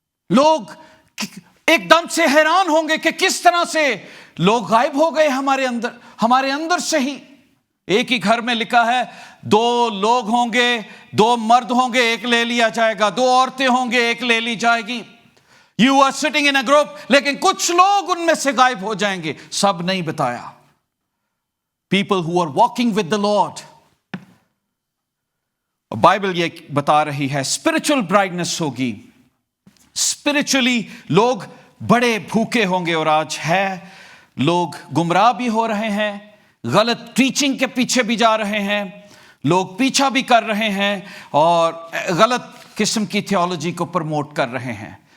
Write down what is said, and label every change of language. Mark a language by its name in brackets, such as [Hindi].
[Urdu] لوگ ایک دم سے حیران ہوں گے کہ کس طرح سے لوگ غائب ہو گئے ہمارے اندر سے ہی. ایک ہی گھر میں لکھا ہے 2 لوگ ہوں گے, 2 مرد ہوں گے, ایک لے لیا جائے گا, 2 عورتیں ہوں گے, ایک لے لی جائے گی. [English] You are sitting in a group, [Urdu] لیکن کچھ لوگ ان میں سے غائب ہو جائیں گے. سب نہیں بتایا. [English] People who are walking with the Lord. [Urdu] Bible یہ بتا رہی ہے اسپرچل برائٹنس ہوگی. اسپرچلی لوگ بڑے بھوکے ہوں گے, اور آج ہے لوگ گمراہ بھی ہو رہے ہیں, غلط ٹیچنگ کے پیچھے بھی جا رہے ہیں, لوگ پیچھا بھی کر رہے ہیں, اور غلط قسم کی تھیولوجی کو پروموٹ کر رہے ہیں.